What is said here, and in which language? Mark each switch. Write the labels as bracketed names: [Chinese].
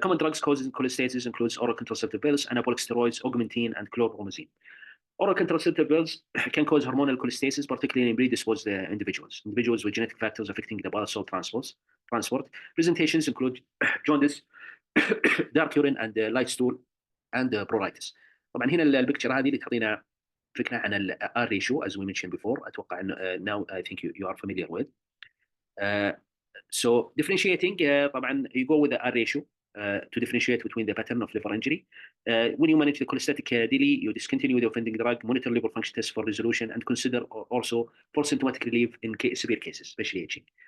[English] Common drugs causing cholestasis includes oral contraceptive pills, anabolic steroids, augmentin, and chlorpromazine. Oral contraceptive pills can cause hormonal cholestasis, particularly in predisposed individuals with genetic factors affecting the bile salt transport. Presentations include jaundice, dark urine, and light stool, and pruritus. [Arabic] طبعا هنا البكتشر هذه اللي تعطينا فكره عن ال R ratio [English] as we mentioned before. [Arabic] اتوقع انه [English] now I think you are familiar with. So differentiating [Arabic] طبعا [English] you go with the R ratio to differentiate between the pattern of liver injury. When you manage the cholestatic DLE, you discontinue the offending drug, monitor liver function tests for resolution, and consider also for symptomatic relief in severe cases, especially itching.